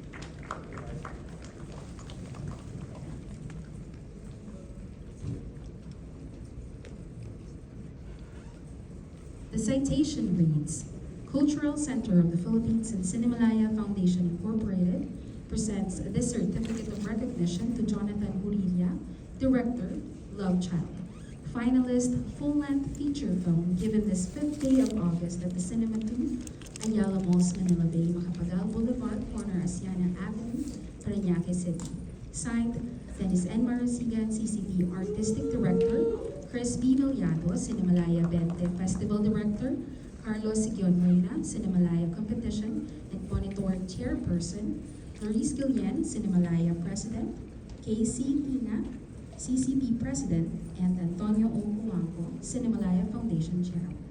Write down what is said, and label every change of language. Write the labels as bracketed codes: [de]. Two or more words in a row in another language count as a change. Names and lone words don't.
[en] The citation reads, Cultural Center of the Philippines and Cinemalaya Foundation Incorporated presents this certificate of recognition to Jonathan Urilia, Director, Love Child, finalist full-length feature film given this 5th day of August at the Cinema 2, Ayala Malls, Manila Bay, Macapagal Boulevard, corner Asiana Avenue, Parañaque City. Signed, Dennis N. Marasigan, CCD Artistic Director, Chris B. Villado, Cinemalaya 20 Festival Director, Carlos Sigion Reyna, Cinemalaya Competition and Monitoring Chairperson, Loris Guillen, Cinemalaya President, KC Tina, CCP President, and Antonio O. Huangco, Cinemalaya Foundation Chair.